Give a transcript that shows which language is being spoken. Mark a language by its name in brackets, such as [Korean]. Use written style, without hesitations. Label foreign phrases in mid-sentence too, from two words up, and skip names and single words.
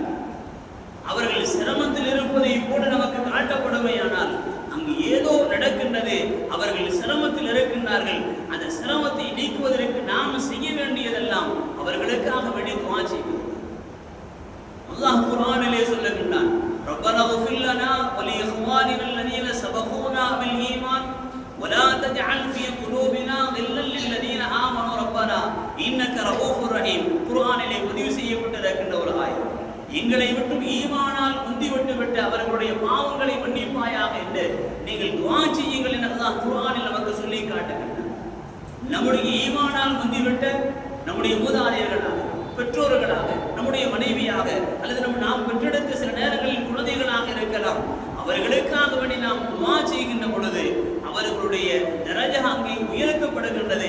[Tamil] அவர்கள் சிரமத்தில் இருப்பதை போல நமக்கு காட்டப்படுமையானால் அங்கு ஏதோ நடக்கின்றது, அவர்கள் சிரமத்தில் இருக்கின்றார்கள். அந்த சிரமத்தை நீக்குவதற்கு நாம் செய்ய வேண்டியதெல்லாம் அவர்களுக்காக வேண்டி துஆ செய்வது. அல்லாஹ் குர்ஆனிலே சொல்லுகின்றான், [Arabic] ربنا اغفر لنا ولإخواننا الذين سبقونا بالإيمان ولا تجعل في قلوبنا غلا للذين آمنوا ربنا إنك رؤوف رحيم. [Tamil] குர்ஆனிலே பதிவு செய்யப்பட்டிருக்கின்ற ஒரு ஆயத். எங்களை விட்டும் ஈமானால் முந்திவிட்டு விட்டு அவர்களுடைய பாவங்களை மன்னிப்பாயாக என்று நீங்கள் துஆ செய்யுங்கள் என்று அல்லாஹ் குர்ஆனில் நமக்கு சொல்லி காட்டுகின்றார். நம்முடைய ஈமானால் முந்திவிட்ட நம்முடைய மூதாதையர்களாக, பெற்றோர்களாக, நம்முடைய மனைவியாக, அல்லது நாம் பெற்றெடுத்த சில நேரங்களில் குழந்தைகளாக இருக்கலாம், அவர்களுக்காக வேண்டி நாம் துஆ செய்கின்ற பொழுது அவர்களுடைய தரஜா அங்கே உயர்த்தப்படுகின்றது.